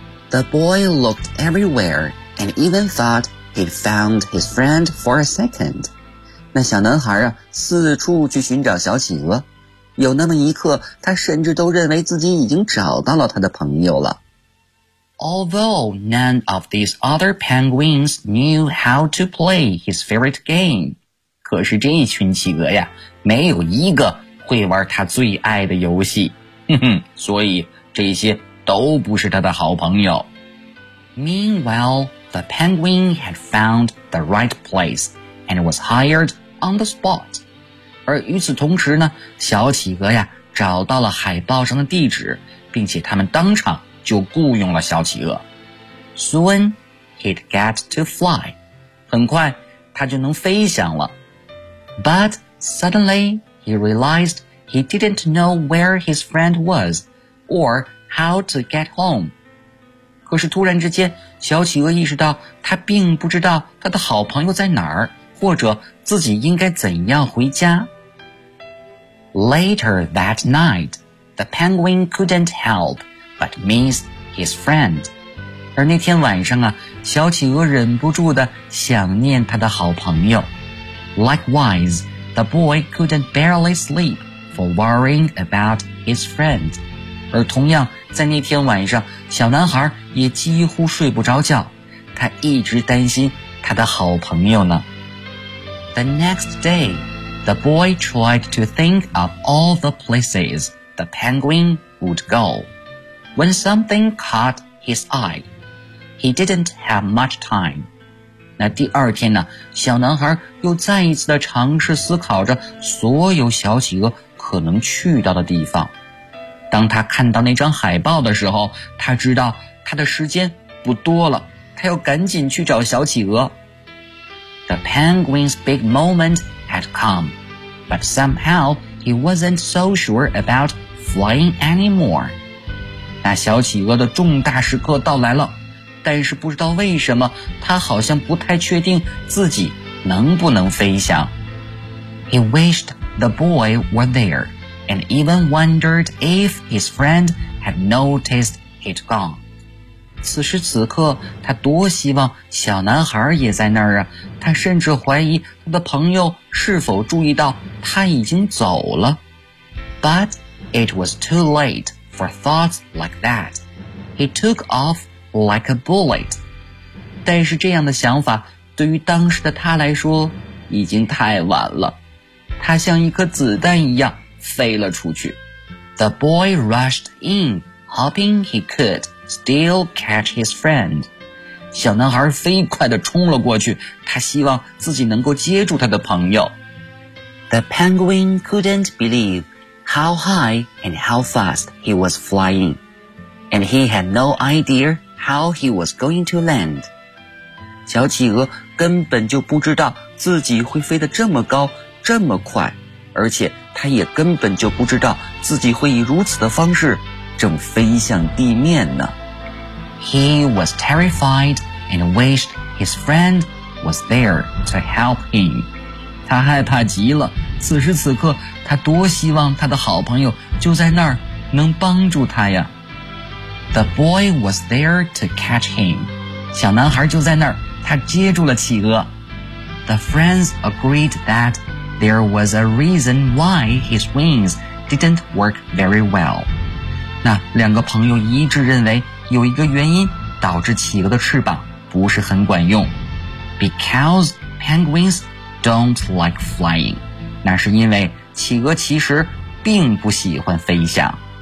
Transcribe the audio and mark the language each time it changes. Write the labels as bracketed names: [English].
[English] The boy looked everywhere and even thought he'd found his friend for a second. [Chinese] 那小男孩啊，四处去寻找小企鹅，有那么一刻，他甚至都认为自己已经找到了他的朋友了。 [English] Although none of these other penguins knew how to play his favorite game. [Chinese] 可是这一群企鹅呀，没有一个会玩他最爱的游戏。哼哼，所以这些都不是他的好朋友。 [English] Meanwhile, the penguin had found the right place and was hired on the spot. [Chinese] 而与此同时呢，小企鹅呀，找到了海报上的地址，并且他们当场就雇佣了小企鹅。 [English] Soon, he'd get to fly. [Chinese] 很快，他就能飞翔了。 [English] But suddenly, he realized he didn't know where his friend was, or how to get home. [Chinese] 可是突然之间，小企鹅意识到他并不知道他的好朋友在哪儿，或者自己应该怎样回家。 [English] Later that night, the penguin couldn't help. But missed his friend. [Chinese] 而那天晚上啊，小企鹅忍不住地想念他的好朋友。 [English] Likewise, the boy couldn't barely sleep for worrying about his friend. [Chinese] 而同样，在那天晚上，小男孩也几乎睡不着觉，他一直担心他的好朋友呢。 [English] The next day, the boy tried to think of all the places the penguin would go. When something caught his eye, he didn't have much time. [Chinese] 那第二天呢，小男孩又再一次的尝试思考着所有小企鹅可能去到的地方。当他看到那张海报的时候，他知道他的时间不多了，他要赶紧去找小企鹅。 [English] The penguin's big moment had come, but somehow he wasn't so sure about flying anymore. [Chinese] 那小企鹅的重大时刻到来了，但是不知道为什么，他好像不太确定自己能不能飞翔。 [English] He wished the boy were there, and even wondered if his friend had noticed he'd gone. [Chinese] 此时此刻，他多希望小男孩也在那儿啊，他甚至怀疑他的朋友是否注意到他已经走了。 [English] But it was too late. For thoughts like that, he took off like a bullet. [Chinese] 但是这样的想法对于当时的他来说已经太晚了。他像一颗子弹一样飞了出去。 [English] The boy rushed in, hoping he could still catch his friend. [Chinese] 小男孩飞快地冲了过去，他希望自己能够接住他的朋友。 [English] The penguin couldn't believe. How high and how fast he was flying. And he had no idea how he was going to land. [Chinese] 小企鹅根本就不知道自己会飞得这么高，这么快，而且他也根本就不知道自己会以如此的方式正飞向地面呢。 [English] He was terrified and wished his friend was there to help him. [Chinese] 他害怕极了，此时此刻他多希望他的好朋友就在那儿能帮助他呀。 [English] The boy was there to catch him. [Chinese] 小男孩就在那儿，他接住了企鹅。 [English] The friends agreed that there was a reason why his wings didn't work very well. [Chinese] 那两个朋友一致认为有一个原因导致企鹅的翅膀不是很管用。 [English] Because penguins don't like flying. [Chinese] 那是因为企鹅其实并不喜欢飞翔。